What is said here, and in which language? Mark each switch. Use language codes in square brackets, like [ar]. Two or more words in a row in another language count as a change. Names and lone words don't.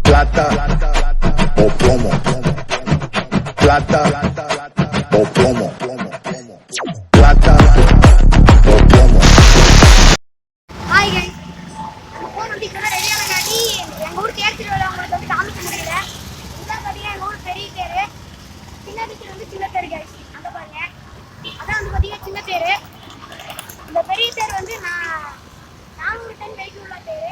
[es] plata o plomo, plata o plomo, plata o plomo. [en] Hi guys, [ta] போன் வந்து இப்ப ரெடியான காட்டி எங்க ஊர் தேர் திருவிழா உங்களுக்கு வந்து காமிக்க முடியல. இதான் பாத்தீங்கன்னா எங்க ஊர் பெரிய தேரு, சின்ன தேர் வந்து சின்ன தேர் guys. அங்க பாருங்க, அதான் வந்து பாத்தீங்கன்னா சின்ன தேரு. இந்த பெரிய தேர் வந்து 400 டன் வெயிட் உள்ள தேரு.